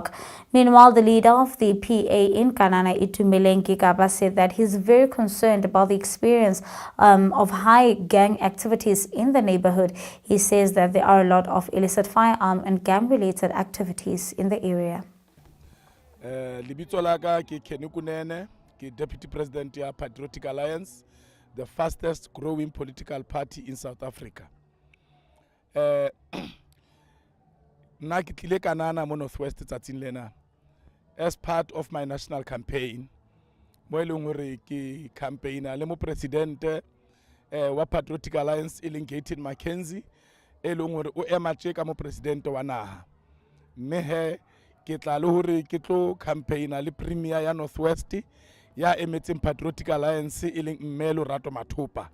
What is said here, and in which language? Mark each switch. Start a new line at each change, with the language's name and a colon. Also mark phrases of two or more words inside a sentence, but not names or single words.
English: Meanwhile, the leader of the PA in Kanana, Itumeleng Gigaba, said that he's very concerned about the experience of high gang activities in the neighborhood. He says that there are a lot of illicit firearm and gang-related activities in the area.
Southern Sotho: Libitso laka ke Kanana, ke
English: Deputy President
Southern Sotho: ya Patriotic Alliance,
English: the fastest growing political party in South Africa.
Southern Sotho: Na ke tlile Kanana mo Northwest tsatsing lena
English: as part of my national campaign
Southern Sotho: mo eleng hore ke campaigner le mo president wa Patriotic Alliance Elongated Mackenzie eleng hore o ema tsheka mo president wa naha mme he ke tla le hore ke tlo campaigner le premier ya Northwest ya emetseng Patriotic Alliance eleng Mmelo Rato Mathopa.